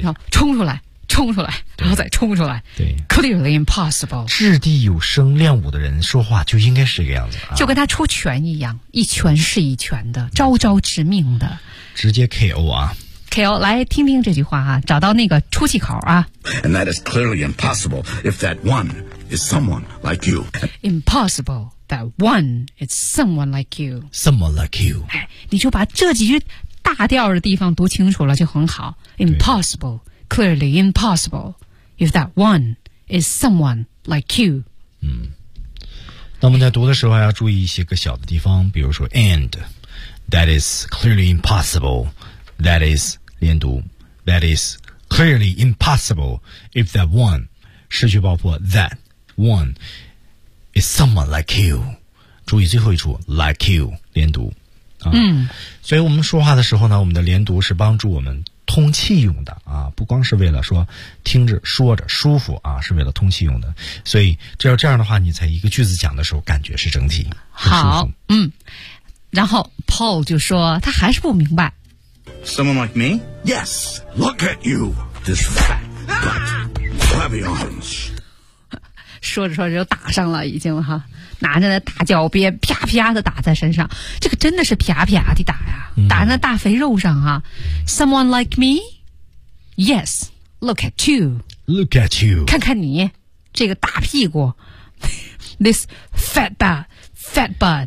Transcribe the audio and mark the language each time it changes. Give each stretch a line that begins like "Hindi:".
Chinese: 要冲出来。冲出来，然后再冲出来。对
English: ，clearly impossible。
Chinese: 掷地有声、练武的人说话就应该是这个样子、啊，就跟他出拳一样，一拳是一拳的，招招致命的，直接 KO 啊！KO， 来听听这句话啊，找到那个出气口啊。
English: And that is clearly impossible if that one is someone like you. Impossible that one is someone like you. Someone like you。
Chinese: 哎，你就把这几句大调的地方读清楚了就很好。
English: Impossible。 Clearly impossible if that one is someone like you.
Chinese: 嗯，那我们在读的时候还要注意一些个小的地方，比如说
English: and that is clearly impossible. That is 连读 that is clearly impossible if that one 失去爆破 that one is someone like you.
Chinese: 注意最后一处 like you 连读、啊、嗯，所以我们说话的时候呢，我们的连读是帮助我们。通气用的啊，不光是为了说听着说着舒服啊，是为了通气用的。所以只要这样的话，你在一个句子讲的时候，感觉是整体好。嗯，然后 Paul 就说他还是不明白。
English: Someone like me? Yes. Look at you, this fat butt, flabby arms.
Chinese: 说着说着就打上了，已经哈，拿着那大脚鞭啪啪的打在身上，这个真的是啪啪的打呀。打那大肥肉上啊
English: Someone like me? Yes, look at you. Look at you.
Chinese: 看看你这个大屁股
English: This fat butt. Fat butt.